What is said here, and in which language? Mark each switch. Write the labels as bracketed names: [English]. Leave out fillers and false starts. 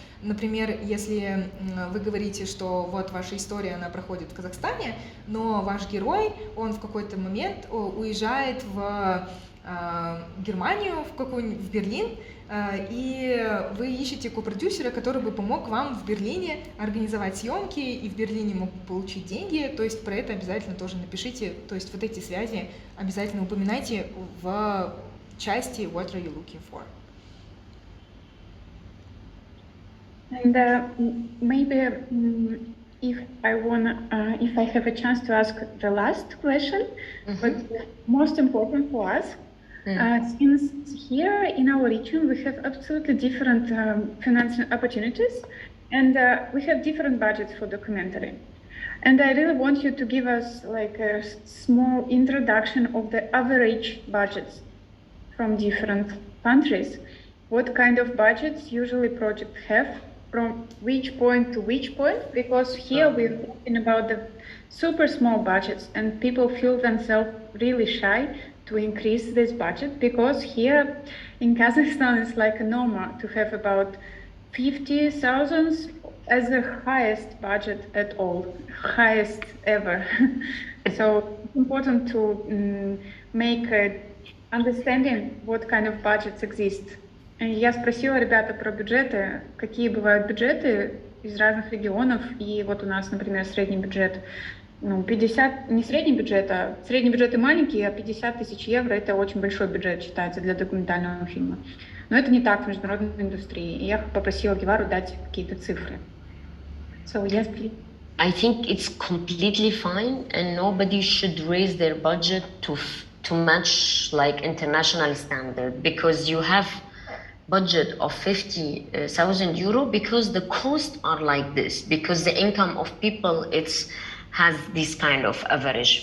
[Russian] Например, если вы говорите, что вот ваша история, она проходит в Казахстане, но ваш герой, он в какой-то момент уезжает в Германию, в Берлин, и вы ищете копродюсера, который бы помог вам в Берлине организовать съемки и в Берлине мог получить деньги, то есть про это обязательно тоже напишите, то есть вот эти связи обязательно упоминайте в части [English] What are you looking for? And maybe if I have a chance to ask the last question, but most important for us, since here in our region we have absolutely different financial opportunities, and we have different budgets for documentary. And I really want you to give us like a small introduction of the average budgets from different countries. What kind of budgets usually projects have, from which point to which point? Because here we're talking about the super small budgets, and people feel themselves really shy to increase this budget, because here in Kazakhstan it's like normal to have about 50,000 as the highest budget at all, highest ever. So it's important to make understanding what kind of budgets exist. [Russian] Я спросила ребята про бюджеты, какие бывают бюджеты из разных регионов, и вот у нас, например, средний бюджет, 50, не средний бюджет, а средний бюджет и маленький, а 50 тысяч евро — это очень большой бюджет считается для документального фильма. Но это не так в международной индустрии, и я попросила Гевару дать какие-то цифры. [English] So yes, please. I think it's completely fine, and nobody should raise their budget to match like international standard, because you have budget of 50,000 euro because the costs are like this, because the income of people has this kind of average.